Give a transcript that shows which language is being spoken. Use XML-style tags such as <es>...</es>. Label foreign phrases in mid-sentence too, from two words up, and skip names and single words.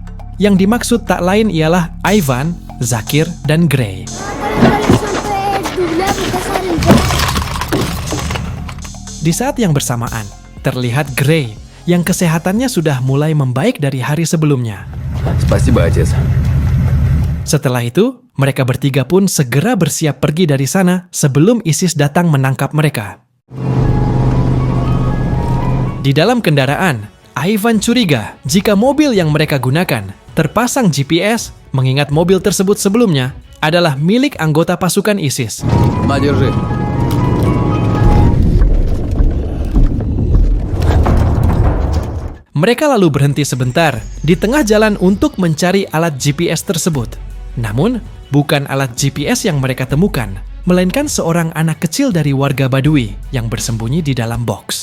<id>Yang dimaksud tak lain ialah Ivan, Zakir, dan Gray. Di saat yang bersamaan, terlihat Gray yang kesehatannya sudah mulai membaik dari hari sebelumnya.</id> <ru>Спасибо, отец.</ru> <id>Setelah itu, mereka bertiga pun segera bersiap pergi dari sana sebelum ISIS datang menangkap mereka. Di dalam kendaraan, Ivan curiga jika mobil yang mereka gunakan terpasang GPS, mengingat mobil tersebut sebelumnya adalah milik anggota pasukan ISIS.</id> <ru>На, держи.</ru> <id>Mereka lalu berhenti sebentar di tengah jalan untuk mencari alat GPS tersebut. Namun, bukan alat GPS yang mereka temukan, melainkan seorang anak kecil dari warga Baduy yang bersembunyi di dalam box.</id>